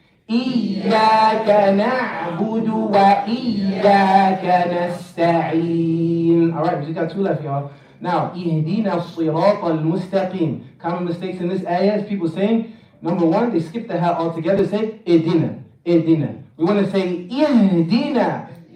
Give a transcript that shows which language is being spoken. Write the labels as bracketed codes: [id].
[ar] إياك نعبد وإياك نستعين. [en] All right, we just got 2 left, y'all. Now, [ar] اهدنا الصراط المستقيم. [en] Common mistakes in this ayah is people saying, number 1, they skip the ha altogether, say اهدنا. We want to say اهدنا.